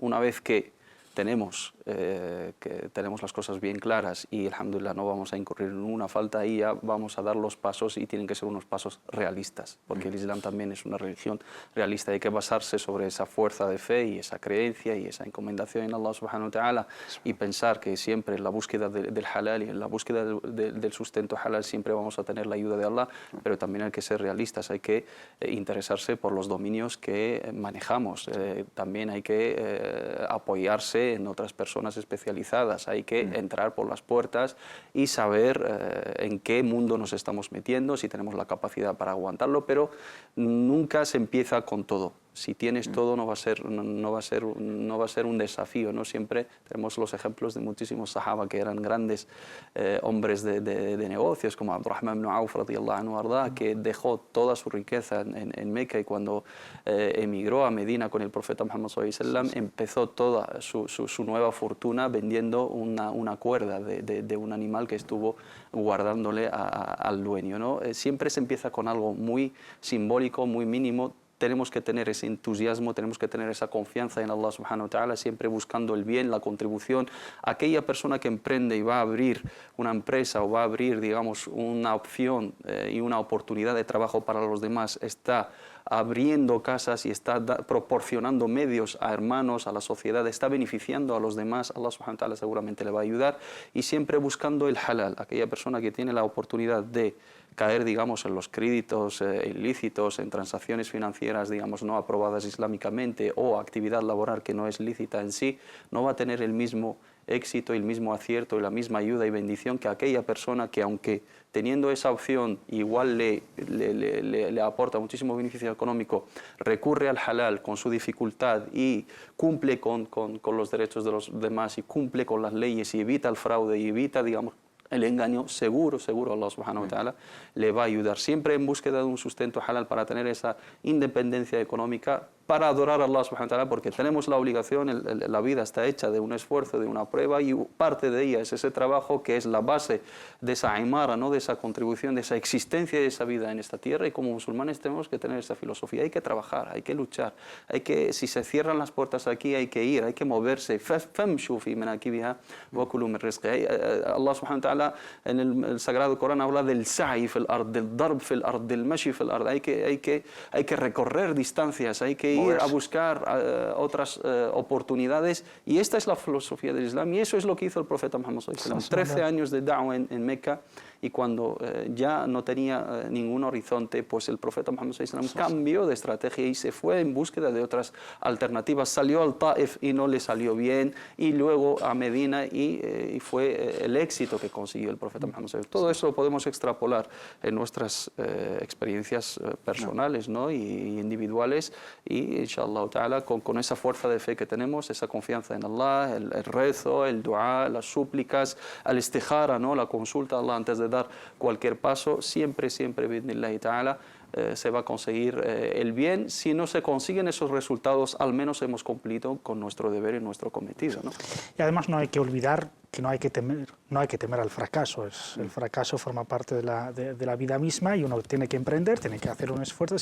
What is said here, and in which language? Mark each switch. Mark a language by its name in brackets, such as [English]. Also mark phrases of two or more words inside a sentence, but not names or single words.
[Spanish] Una vez que tenemos las cosas bien claras y, alhamdulillah, no vamos a incurrir en una falta, ahí ya vamos a dar los pasos y tienen que ser unos pasos realistas, porque el Islam también es una religión realista. Hay que basarse sobre esa fuerza de fe y esa creencia y esa encomendación en Allah [Arabic] سبحانه وتعالى [Spanish] y pensar que siempre en la búsqueda del halal y en la búsqueda del sustento halal siempre vamos a tener la ayuda de Allah, pero también hay que ser realistas, hay que interesarse por los dominios que manejamos, también hay que apoyarse en otras personas especializadas, hay que entrar por las puertas y saber en qué mundo nos estamos metiendo, si tenemos la capacidad para aguantarlo, pero nunca se empieza con todo. Si tienes todo no va a ser un desafío, ¿no? Siempre tenemos los ejemplos de muchísimos sahaba que eran grandes hombres de negocios, como Abdurrahman ibn Auf [Arabic] رضي الله عنه وأرضاه, [Spanish] que dejó toda su riqueza en Meca, y cuando emigró a Medina con el profeta Muhammad [Arabic] صلى الله عليه وسلم, [Spanish] empezó toda su nueva fortuna vendiendo una cuerda de un animal que estuvo guardándole al dueño, ¿no? Siempre se empieza con algo muy simbólico, muy mínimo. Tenemos que tener ese entusiasmo, tenemos que tener esa confianza en Allah [Arabic] سبحانه وتعالى, [Spanish] siempre buscando el bien, la contribución. Aquella persona que emprende y va a abrir una empresa o va a abrir, digamos, una opción y una oportunidad de trabajo para los demás, está abriendo casas y está proporcionando medios a hermanos, a la sociedad, está beneficiando a los demás. Allah [Arabic] سبحانه وتعالى [Spanish] seguramente le va a ayudar, y siempre buscando el halal. Aquella persona que tiene la oportunidad de caer, digamos, en los créditos ilícitos, en transacciones financieras, digamos, no aprobadas islámicamente, o actividad laboral que no es lícita en sí, no va a tener el mismo éxito, el mismo acierto y la misma ayuda y bendición que aquella persona que, aunque teniendo esa opción igual le aporta muchísimo beneficio económico, recurre al halal con su dificultad y cumple con los derechos de los demás, y cumple con las leyes, y evita el fraude, y evita, digamos, el engaño. Seguro Allah [Arabic] سبحانه وتعالى [Spanish] le va a ayudar, siempre en búsqueda de un sustento halal para tener esa independencia económica, para adorar a Allah [Arabic] سبحانه وتعالى, [Spanish] porque tenemos la obligación, la vida está hecha de un esfuerzo, de una prueba, y parte de ella es ese trabajo que es la base de esa imara, ¿no? De esa contribución, de esa existencia, de esa vida en esta tierra. Y como musulmanes tenemos que tener esa filosofía, hay que trabajar, hay que luchar, si se cierran las puertas aquí, hay que ir, hay que moverse. [Arabic] فامشوا في مناكبها وكلوا من رزقه. [Spanish] Allah [Arabic] سبحانه وتعالى [Spanish] en el Sagrado Corán habla del [Arabic] السعي في الأرض, [Spanish] del [Arabic] الضرب في الأرض, [Spanish] del [Arabic] المشي في الأرض. [Spanish] Hay que recorrer distancias, hay que ir a buscar otras oportunidades, y esta es la filosofía del Islam, y eso es lo que hizo el profeta Muhammad [Arabic] صلى الله عليه وسلم. [Spanish] 13 años de da'wah en Meca, y cuando ya no tenía ningún horizonte, pues el profeta Muhammad [Arabic] صلى الله عليه وسلم [Spanish] cambió de estrategia y se fue en búsqueda de otras alternativas. Salió al Taif y no le salió bien, y luego a Medina, y fue el éxito que consiguió el profeta Muhammad [Arabic] صلى الله عليه وسلم. [Spanish] Todo eso lo podemos extrapolar en nuestras experiencias personales, ¿no? y individuales, y [Arabic] إن شاء الله تعالى [Spanish] con esa fuerza de fe que tenemos, esa confianza en Allah, el rezo, el dua, las súplicas, el istijara, ¿no? La consulta a Allah antes de dar cualquier paso, siempre, [Arabic] بإذن الله تعالى, [Spanish] se va a conseguir el bien. Si no se consiguen esos resultados, al menos hemos cumplido con nuestro deber y nuestro cometido, ¿no? Y además no hay que olvidar que no hay que temer al fracaso. El fracaso forma parte de la vida misma, y uno tiene que emprender, tiene que hacer un esfuerzo.